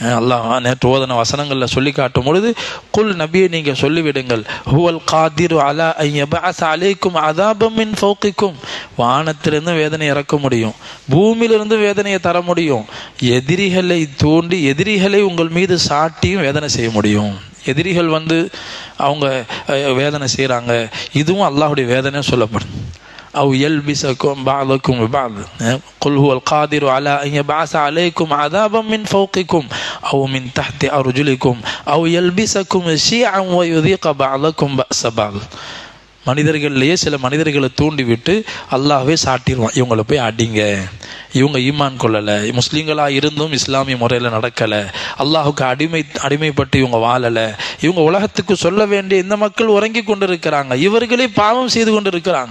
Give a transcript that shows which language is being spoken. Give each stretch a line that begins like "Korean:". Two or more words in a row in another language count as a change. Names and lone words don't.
Tamil: அல்லாஹ் நேற்று ஓதன வசனங்களில் சொல்லி காட்டும் பொழுது, குல் நபியை நீங்கள் சொல்லிவிடுங்கள்,
Arabic: هو القادر على أن يبعث عليكم عذابا من فوقكم,
Tamil: வானத்திலிருந்து வேதனை இறக்க முடியும், பூமியிலிருந்து வேதனையை தர முடியும், எதிரிகளை தூண்டி எதிரிகளை உங்கள் மீது சாட்டியும் வேதனை செய்ய முடியும். எதிரிகள் அவங்க வேதனை செய்கிறாங்க, இதுவும் அல்லாஹுடைய வேதனை சொல்லப்படும்.
Arabic: أو يلبسكم بعضكم ببعض قل هو القادر على أن يبعث عليكم عذابا من فوقكم أو من تحت أرجلكم أو يلبسكم شيعا ويذيق بعضكم بأس بعض.
Tamil: மனிதர்கள்லேயே சில மனிதர்களை தூண்டி விட்டு அல்லாஹ்வே சாட்டிடுவான், இவங்களை போய் அடிங்க, இவங்க ஈமான் கொள்ளலை, முஸ்லீம்களாக இருந்தும் இஸ்லாமிய முறையில் நடக்கலை, அல்லாஹுக்கு அடிமைப்பட்டு இவங்க வாழலை, இவங்க உலகத்துக்கு சொல்ல வேண்டிய இந்த மக்கள் உறங்கி கொண்டு இருக்கிறாங்க, இவர்களே பாவம் செய்து கொண்டு இருக்கிறாங்க.